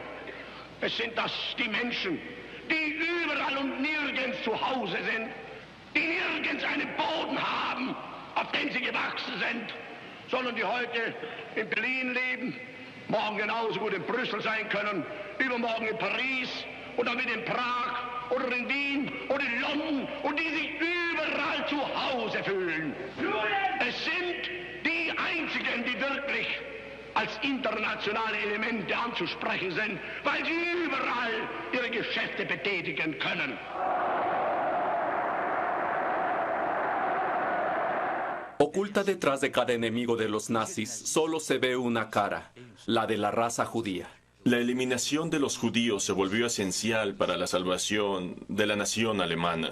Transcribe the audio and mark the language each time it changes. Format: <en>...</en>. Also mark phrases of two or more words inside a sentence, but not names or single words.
<de>Es sind das die Menschen, die überall und nirgends zu Hause sind, die nirgends einen Boden haben, auf den sie gewachsen sind, sondern die heute in Berlin leben, morgen genauso gut in Brüssel sein können, übermorgen in Paris und dann wieder in Prag oder in Wien oder in London und die sich überall zu Hause fühlen. Es sind die einzigen, die wirklich als internationale Elemente anzusprechen sind, weil sie überall ihre Geschäfte betätigen können.</de> <es>Oculta detrás de cada enemigo de los nazis solo se ve una cara, la de la raza judía. La eliminación de los judíos se volvió esencial para la salvación de la nación alemana.</es>